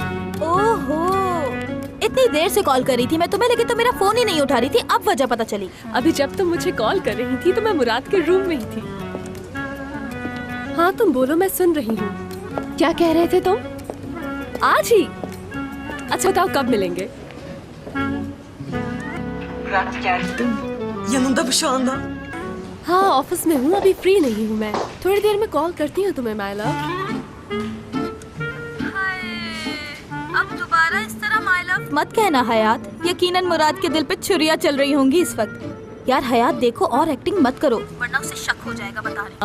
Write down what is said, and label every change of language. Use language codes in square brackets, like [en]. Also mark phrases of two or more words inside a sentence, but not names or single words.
[hi] ओहो, इतनी देर से कॉल कर रही थी मैं तुम्हें, लेकिन तुम मेरा फोन ही नहीं उठा रही थी। अब वजह पता चली। अभी जब तुम मुझे कॉल कर रही थी तो मैं मुराद के रूम में ही थी। हाँ तुम बोलो, मैं सुन रही हूँ। क्या कह रहे थे तुम? आज ही? अच्छा बताओ कब मिलेंगे? [tr] Murat geldim. Yanında bu şu anda. [hi] हाँ ऑफिस में हूँ, अभी फ्री नहीं हूँ मैं। थोड़ी देर में कॉल करती हूँ तुम्हें [en] my love. [hi] अब दोबारा इस तरह [en] my love [hi] मत कहना हयात। यकीनन मुराद के दिल पे छुरियां चल रही होंगी इस वक्त। यार हयात देखो, और एक्टिंग मत करो वरना उसे शक हो जाएगा, बता रही।